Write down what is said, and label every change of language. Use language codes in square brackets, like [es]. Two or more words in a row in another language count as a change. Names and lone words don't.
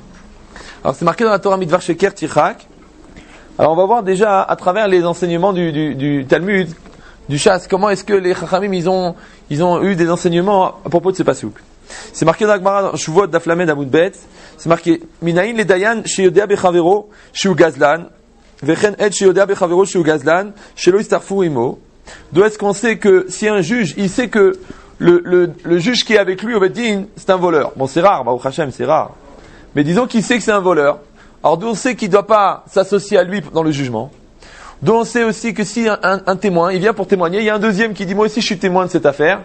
[fr] Alors c'est marqué dans la Torah [he] מדבר שקר תרחק. [fr] Alors on va voir déjà à travers les enseignements du Talmud, du Shas, comment est-ce que les Chachamim ils ont eu des enseignements à propos de ce pasuk. C'est marqué dans la Gemara dans Shuvot [he] דף ל' עמוד ב. [fr] C'est marqué [he] מנין לדיין שיודע בחברו שהוא גזלן וכן עד שיודע בחברו שהוא גזלן שלא יצטרף עמו. [fr] D'où est-ce qu'on sait que si un juge, il sait que le juge qui est avec lui au Beddin, c'est un voleur. Bon, c'est rare, [he] ברוך השם, [fr] c'est rare. Mais disons qu'il sait que c'est un voleur. Alors d'où on sait qu'il ne doit pas s'associer à lui dans le jugement. D'où on sait aussi que si un témoin, il vient pour témoigner, il y a un deuxième qui dit moi aussi je suis témoin de cette affaire.